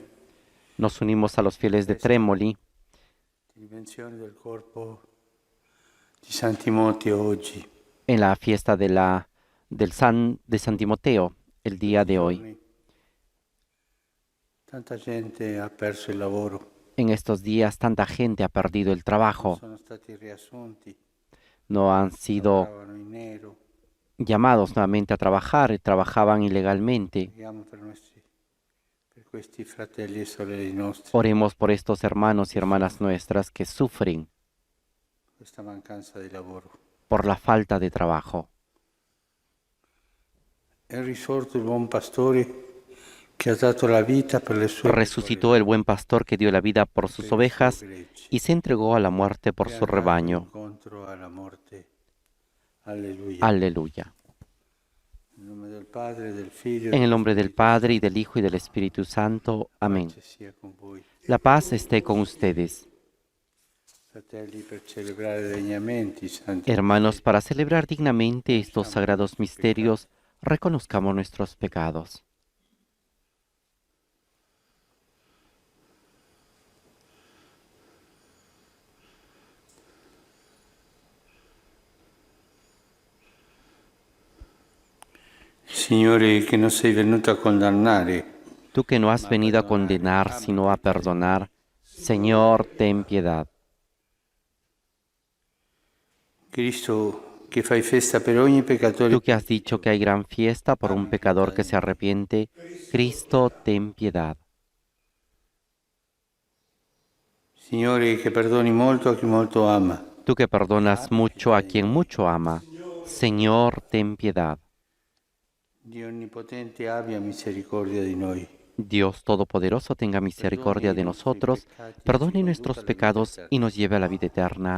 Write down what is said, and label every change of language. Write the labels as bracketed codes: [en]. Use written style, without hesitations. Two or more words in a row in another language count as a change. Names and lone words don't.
[es] Nos unimos a los fieles de Trémoli [it] dimensione del corpo di San Timoteo oggi. [es] en la fiesta de San Timoteo el día de hoy. [it] Tanta gente ha perso il lavoro, [es] En estos días tanta gente ha perdido el trabajo, [it] sono stati riassunti, [es] no han sido [it] lavoravano in nero. [es] llamados nuevamente a trabajar, trabajaban ilegalmente. [it] Preghiamo per questi fratelli e sorelle nostri, [es] Oremos por estos hermanos y hermanas nuestras que sufren [it] questa mancanza di lavoro. [es] por la falta de trabajo. [it] È risorto il buon pastore che ha dato la vita per le sue [es] Resucitó el buen pastor que dio la vida por sus ovejas y se entregó a la muerte por su rebaño. [it] incontro alla morte. Alleluia. [es] Aleluya. [it] In nome del Padre, del Figlio [es] En el nombre del Padre, y del Hijo, y del Espíritu Santo. Amén. [it] pace sia con voi. [es] La paz esté con ustedes. [it] Fratelli, per celebrare degnamente i santi [es] Hermanos, para celebrar dignamente estos sagrados misterios, reconozcamos nuestros pecados. [it] Signore, che non sei venuto a condannare, [es] Tú que no has venido a condenar, sino a perdonar, Señor, ten piedad. [it] Cristo, che fai festa per ogni peccatore, [es] Tú que has dicho que hay gran fiesta por un pecador que se arrepiente, Cristo, ten piedad. [it] Signore, che perdoni molto a chi molto ama, [es] Tú que perdonas mucho a quien mucho ama, Señor, ten piedad. [it] Dio onnipotente abbia misericordia di noi. [es] Dios Todopoderoso tenga misericordia de nosotros, perdone nuestros pecados y nos lleve a la vida eterna.